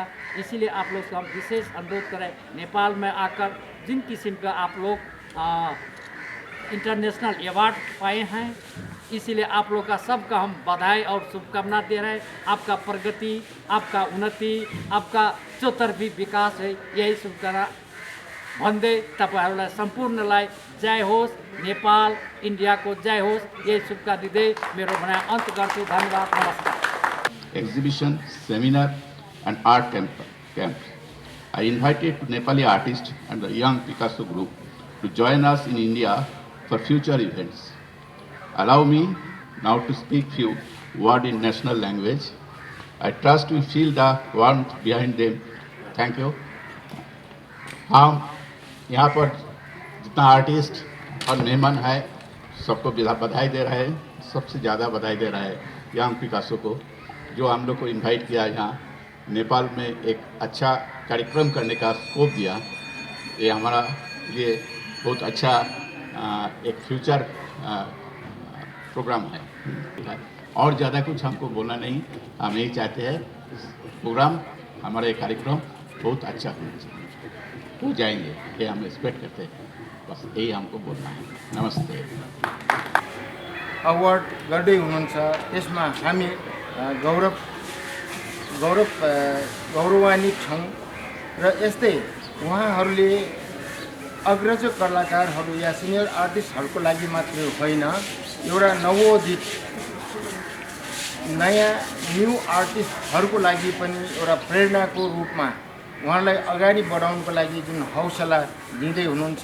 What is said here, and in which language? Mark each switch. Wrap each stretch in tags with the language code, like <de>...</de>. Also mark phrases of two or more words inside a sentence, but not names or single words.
<hi>इसीलिए आप लोग से हम विशेष अनुरोध करें, नेपाल में आकर जिन किस्म का आप लोग</hi> <en>international award</en> <hi>पाए हैं, इसीलिए आप लोग का सबका हम बधाई और शुभकामना दे रहे हैं। आपका प्रगति, आपका उन्नति, आपका चौतर्फी विकास है,</hi> <ne>यही शुभकामना भन्दै तपाईहरुलाई सम्पूर्णलाई जय होस्, नेपाल इंडिया को जय होस्, यही शुभकामना दिँदै मेरो भनाइ अन्त गर्छु। धन्यवाद, नमस्कार।</ne> <en>Exhibition, seminar and art camps. I invited Nepali artists and the Young Picasso group to join us in India for future events. Allow me now to speak few words in national language. I trust you feel the warmth behind them. Thank you.</en> <hi>हम यहाँ पर जितना आर्टिस्ट और मेहमान है सबको बधाई दे रहे हैं। सबसे ज़्यादा बधाई दे रहा है यंग पिकासो को, जो हम लोग को इनवाइट किया यहाँ नेपाल में एक अच्छा कार्यक्रम करने का स्कोप दिया। ये हमारा लिए बहुत अच्छा एक</hi> <en>future program</en> <hi>है। और ज़्यादा कुछ हमको बोलना नहीं, हम यही चाहते हैं प्रोग्राम, हमारा ये कार्यक्रम बहुत अच्छा होना चाहिए, हो जाएंगे, ये हम एक्सपेक्ट करते हैं। बस यही हमको बोलना है। नमस्ते।</hi> <ne>अवार्ड गर्दै हुनुहुन्छ, त्यसमा हामी गौरवान्वित छौँ। र यस्तै उहाँहरूले अग्रज कलाकारहरू या</ne> <en>senior artistहरूको</en> <ne>लागि मात्रै होइन, एउटा नवोदित नयाँ</ne> <en>new artistहरूको</en> <ne>लागि पनि एउटा प्रेरणाको रूपमा उहाँलाई अगाडि बढाउनको लागि जुन हौसला दिँदै हुनुहुन्छ।</ne>